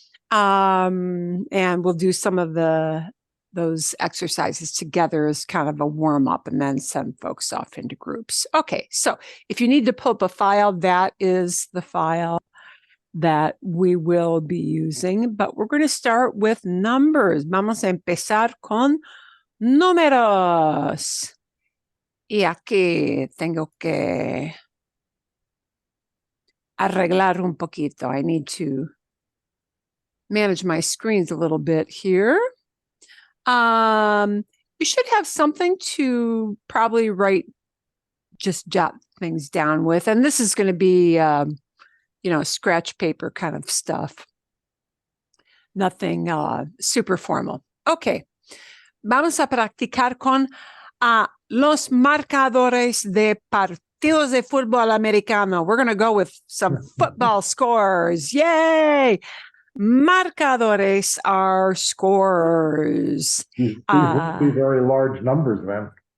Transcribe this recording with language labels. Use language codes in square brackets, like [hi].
[en] And we'll do some of those exercises together as kind of a warm-up and then send folks off into groups. Okay, so if you need to pull up a file, that is the file that we will be using, but we're going to start with numbers. [es] Vamos a empezar con números. Y aquí tengo que arreglar un poquito. [en] I need to manage my screens a little bit here. You should have something to probably just jot things down with. And this is going to be, scratch paper kind of stuff. Nothing super formal. Okay. [es] Vamos a practicar con los marcadores de partidos de fútbol americano. [en] We're going to go with some football scores. Yay! Marcadores are scorers. These would be very large numbers, man.